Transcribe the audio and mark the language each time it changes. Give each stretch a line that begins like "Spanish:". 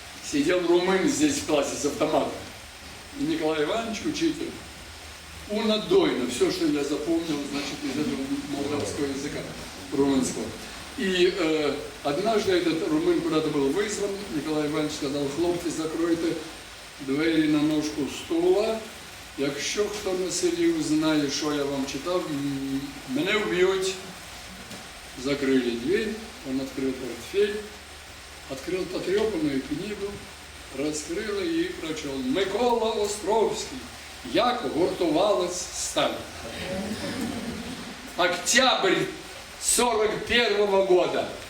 Russian: Сидел румын здесь в классе с автоматом. И Николай Иванович, учитель, унадойно все, что я запомнил, значит, из этого молдавского языка, румынского. И однажды этот румын куда-то был вызван. Николай Иванович сказал: хлопці, закройте двері на ножку стула.
Ukrainian: Якщо хто на селі узнає, що я вам читав, мене вб'ють.
Russian: Закрыли дверь, он открыл портфель, открыл потрепанную книгу, раскрыл и прочел: Микола Островський,
Ukrainian: як гуртувалась сталь.
Russian: Октябрь 1941 года.